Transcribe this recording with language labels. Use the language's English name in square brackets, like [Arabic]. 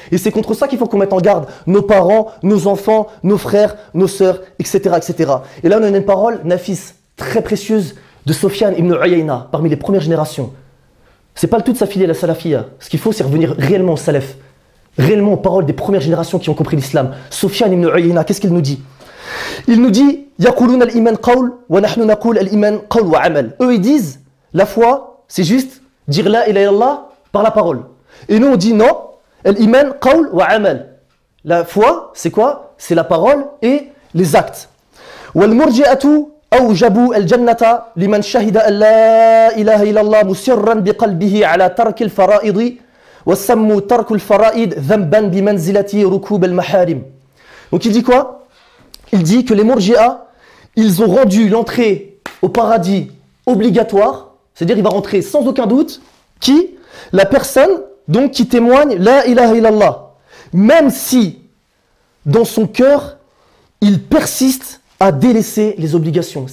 [French] Et c'est contre ça qu'il faut qu'on mette en garde nos parents, nos enfants, nos frères, nos sœurs, etc., etc. Et là, on a une parole, Nafis, très précieuse, de Sofiane ibn Uyayna, parmi les premières générations. C'est pas le tout de s'affilier à la salafia. Ce qu'il faut, c'est revenir réellement au salaf. Réellement aux paroles des premières générations qui ont compris l'islam. Sofiane ibn Uyayna, qu'est-ce qu'il nous dit ? Il nous dit, [Arabic] يقولون الإيمان قول ونحن نقول الإيمان قول وعمل. [French] Eux ils disent, la foi c'est juste dire la ilaha illallah par la parole. Et nous on dit non, [Arabic] الإيمان قول وعمل. [French] La foi c'est quoi ? C'est la parole et les actes. [Arabic] والمرجئة أوجبوا الجنة لمن شهد أن لا إله إلا الله مسرا بقلبه على ترك الفرائض وسموا ترك الفرائض ذنبا بمنزلة ركوب المحارم. [French] Donc il dit quoi ? Il dit que les Murji'a, ils ont rendu l'entrée au paradis obligatoire, c'est-à-dire il va rentrer sans aucun doute, qui ? La personne donc qui témoigne « [Arabic] La ilaha illallah [French] », même si dans son cœur, il persiste à délaisser les obligations.